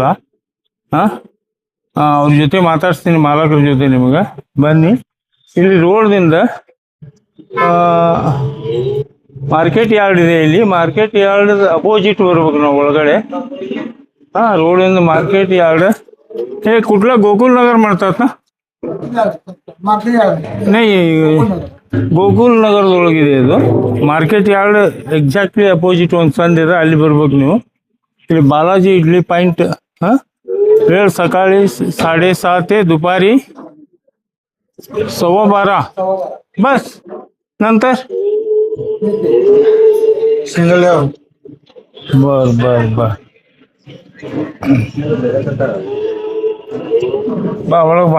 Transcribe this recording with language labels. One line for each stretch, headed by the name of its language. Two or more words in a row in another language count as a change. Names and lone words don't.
Kannada: ಹಾಂ, ಅವ್ರ ಜೊತೆ ಮಾತಾಡ್ಸ್ತೀನಿ, ಮಾಲಕರ ಜೊತೆ. ನಿಮಗೆ ಬನ್ನಿ. ಇಲ್ಲಿ ರೋಡ್ದಿಂದ
English: market yard
Kannada: ಇದೆ. ಇಲ್ಲಿ
English: market yard opposite
Kannada: ಬರ್ಬೇಕು ನಾವು ಒಳಗಡೆ. ಹಾಂ, ರೋಡಿಂದ
English: market yard.
Marathi: कुठला गोकुल नगर म्हणतात ना? नाही,
Kannada: ಗೋಕುಲ್ ನಗರದೊಳಗಿದೆ ಇದು.
English: market yard exactly opposite
Kannada: ಒಂದು ಸಂದಿದೆ, ಅಲ್ಲಿ ಬರ್ಬೇಕು ನೀವು. ಇಲ್ಲಿ ಬಾಲಾಜಿ ಇಡ್ಲಿ ಪಾಯಿಂಟ್.
Marathi: हां, वेळ सकाळी 7:30 ते दुपारी 12:15 बस. नंतर सिंगल. बर बर बर. बा ओळख बा.